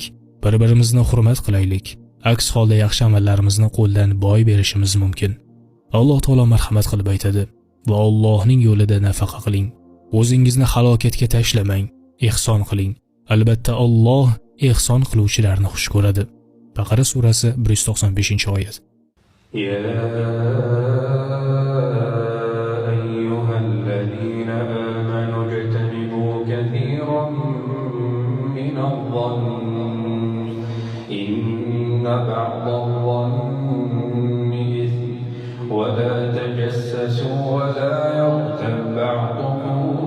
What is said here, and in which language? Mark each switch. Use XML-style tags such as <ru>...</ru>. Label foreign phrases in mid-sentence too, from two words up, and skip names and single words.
<uz>Bir-birimizni hurmat qilaylik. Aks holda yaxshi amallarimizni qo'ldan boy berishimiz mumkin. Alloh taolo marhamat qilib aytadi: "Va Allohning yo'lida nafaqa qiling. O'zingizni halokatga tashlamang, ihson qiling. Albatta Alloh ihson qiluvchilarni xush ko'radi." Baqara surasi 195-oyat.</uz> <ar>بعض الظن إثم ولا تجسسوا ولا يغتب بعضكم</ar>